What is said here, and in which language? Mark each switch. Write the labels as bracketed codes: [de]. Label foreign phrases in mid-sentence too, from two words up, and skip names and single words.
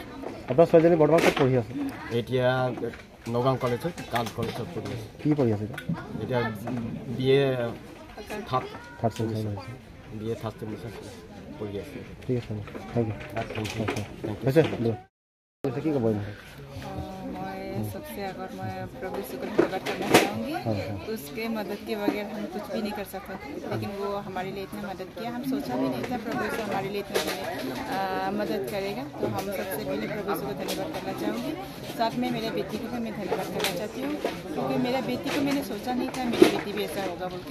[as] আপোনাৰ ছোৱালীজনী বৰ্তমান ক'ত পঢ়ি আছে? এতিয়া নগাঁও কলেজত কাজ কলেজত পঢ়ি আছে। কি পঢ়ি আছে এতিয়া BA [en] third semester [as] হৈছে। BA [en] third semester [as] পঢ়ি আছে। ঠিক আছে [en] thank you [as] হৈছে হৈছে কি ক'ব? [hi] मैं सबसे अगर मैं प्रभु यीशु को धन्यवाद करना चाहूँगी। उसके मदद के बगैर हम कुछ भी नहीं कर सकते, लेकिन वो हमारे लिए इतना मदद किया, हम सोचा भी नहीं था प्रभु यीशु हमारे लिए इतना मदद करेगा। तो हम सबसे पहले प्रभु यीशु को धन्यवाद करना चाहूँगी। साथ में मेरे बेटी को भी मैं धन्यवाद करना चाहती हूँ, क्योंकि मेरा बेटी को मैंने सोचा नहीं था मेरी बेटी भी ऐसा होगा बोल के।